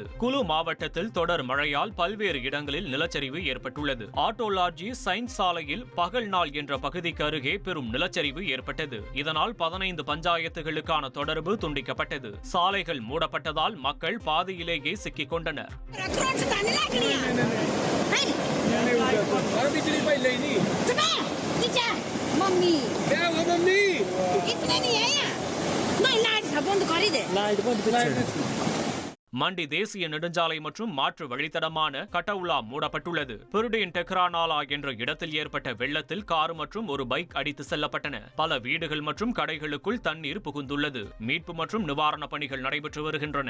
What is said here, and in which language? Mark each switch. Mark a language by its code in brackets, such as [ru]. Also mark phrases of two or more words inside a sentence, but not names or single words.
[ta] குலு மாவட்டத்தில் தொடர் மழையால் பல்வேறு இடங்களில் நிலச்சரிவு ஏற்பட்டுள்ளது. ஆட்டோலாஜி சயின்ஸ் சாலையில் பகல் நாள் என்ற பகுதிக்கு அருகே பெரும் நிலச்சரிவு ஏற்பட்டது. இதனால் 15 பஞ்சாயத்துகளுக்கான தொடர்பு துண்டிக்கப்பட்டது. சாலைகள் மூடப்பட்டதால் மக்கள் பாதியிலேயே சிக்கிக் கொண்டனர். [hi] मम्मी क्या हुआ मम्मी इतने नहीं है यार मैं लाइट बंद कर दे लाइट बंद [ta] மண்டி தேசிய நெடுஞ்சாலை மற்றும் மாற்று வழித்தடமான கட்டவுலா மூடப்பட்டுள்ளது. பெருடின் டெக்ரானாலா என்ற இடத்தில் ஏற்பட்ட வெள்ளத்தில் கார் மற்றும் ஒரு பைக் அடித்து செல்லப்பட்டன. பல வீடுகள் மற்றும் கடைகளுக்குள் தண்ணீர் புகுந்துள்ளது. மீட்பு மற்றும் நிவாரண பணிகள் நடைபெற்று வருகின்றன.